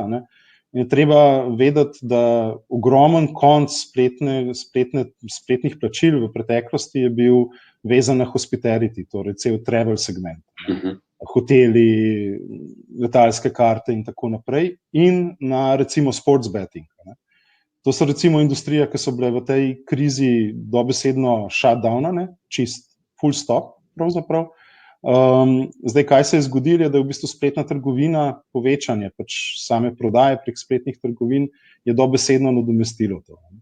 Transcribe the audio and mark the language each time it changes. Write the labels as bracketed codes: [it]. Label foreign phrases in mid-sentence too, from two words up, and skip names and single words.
[sl] Je treba vedeti, da ogromen konc spletnih plačil v preteklosti je bil vezan na hospitality, torej cel travel segment. Hoteli, letalske karte in tako naprej, in na recimo [en] sports betting. [sl] To so recimo industrije, ki so bile v tej krizi dobesedno shutdownane, čist [en] full stop [sl] pravzaprav. Zdaj, kaj se je zgodilo, je, da je v bistvu spletna trgovina, povečanje pač same prodaje prek spletnih trgovin je dobesedno nadomestilo to.